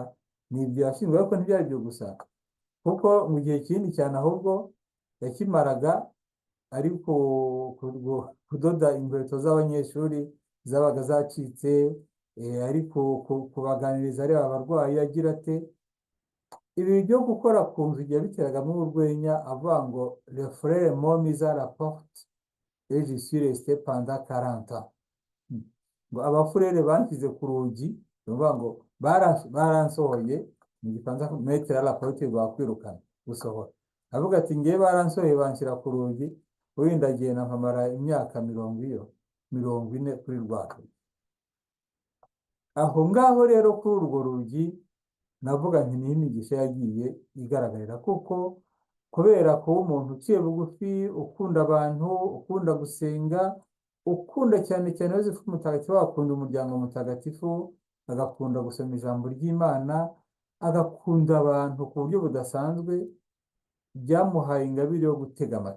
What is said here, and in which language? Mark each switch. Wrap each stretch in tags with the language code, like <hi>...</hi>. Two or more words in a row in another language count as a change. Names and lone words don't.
<rw>Ni ibyo yashinzwe, ariko ntibyari ibyo gusa, kuko mu gihe kinini cyane ahubwo yakimaraga ari kudoda inkweto z'abanyeshuri zabaga zacitse, ari kubaganiriza areba abarwayi agira ate. Ibi byo gukora ku nzu igihe biteragamo urwenya avuga ngo</rw> <fr>le frère m'ont mis à la porte et je suis resté pendant 40 ans.</fr> <rw>Ngo abafurere banshyize ku rugi, ni ukuvuga ngo baransohoye, mu gifaransa</rw> <fr>mettre à la porte</fr> <rw>bakwirukana gusohora. Avuga ati ngewe baransohoye banshyira ku rugi, wenda agenda nkamara imyaka 40 kuri rwa rugi. Aho ngaho rero kuri urwo rugi navuga nti niho imigisha yagiye igaragarira, kuko kubera kuba umuntu uciye bugufi, ukunda abantu, ukunda gusenga, ukunda cyane cyane Yozefu mutagatifu, akunda umuryango mutagatifu, agakunda gusoma ijambo ry'Imana, agakunda abantu ku buryo budasanzwe, byamuhaye ingabire yo gutega amatwi.</rw>